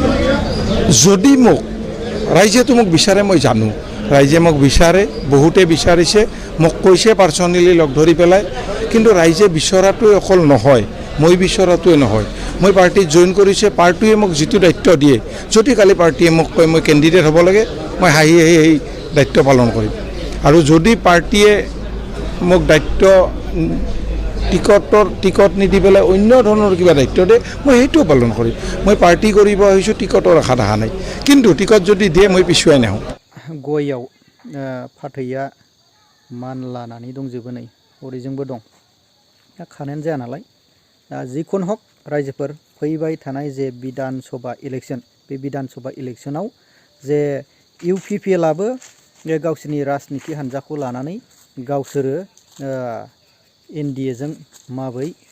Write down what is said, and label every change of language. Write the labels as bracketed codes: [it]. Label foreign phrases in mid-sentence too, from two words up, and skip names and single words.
[as] যদি ৰাইজেতো মোক বিচাৰে, মই জানো ৰাইজে মোক বিচাৰে, বহুতে বিচাৰিছে, মোক কৈছে পাৰ্চনেলি লগ ধৰি পেলাই, কিন্তু ৰাইজে বিচৰাটোৱে অকল নহয়, মই বিচৰাটোৱে নহয় মই পাৰ্টিত জইন কৰিছে পাৰ্টিয়ে মোক যিটো দায়িত্ব দিয়ে যদি কালি পাৰ্টিয়ে মোক কয় মই কেণ্ডিডেট হ'ব লাগে মই হাঁহি হাঁহি সেই দায়িত্ব পালন কৰিম আৰু যদি পাৰ্টিয়ে মোক দায়িত্ব টিকট নিদি পেলাই অন্য ধৰণৰ কিবা দায়িত্ব দিয়ে মই সেইটোও পালন কৰিম মই পাৰ্টি কৰিব আহিছোঁ টিকটৰ আশাত অহা নাই কিন্তু টিকট যদি দিয়ে মই পিছুৱাই নাহোঁ [brx] गयाव फाथैया मानलानानै दंजोबो नै हरैजोंबो दं दा खानायानो जाया नालाय दा जिखुनु हक रायजोफोर फैबाय थानाय जे बिधान सभा इलेक्शन बे बिधान सभा इलेक्शनाव जे UPPLआबो गावसोरनि राजनिति हान्जाखौ लानानै गावसोरो NDAजों माबै